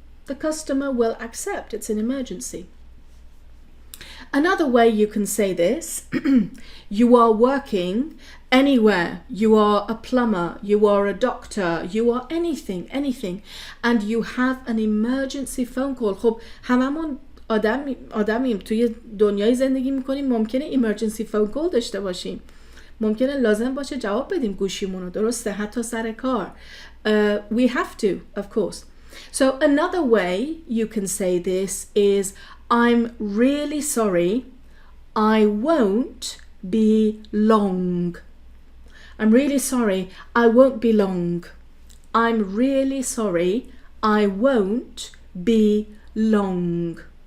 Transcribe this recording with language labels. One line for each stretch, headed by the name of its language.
English: The customer will accept. It's an emergency. Another way you can say this, you are working anywhere. You are a plumber, you are a doctor, you are anything, and you have an emergency phone call.
Persian: خب هممون آدمیم توی دنیای زندگی میکنیم، ممکنه
English: emergency phone call
Persian: داشته باشیم، ممکنه لازم باشه جواب بدیم گوشیمونو، درسته؟ حتی سر کار.
English: We have to, of course. So another way you can say this is, I'm really sorry, I won't be long. I'm really sorry, I won't be long. I'm really sorry, I won't be long.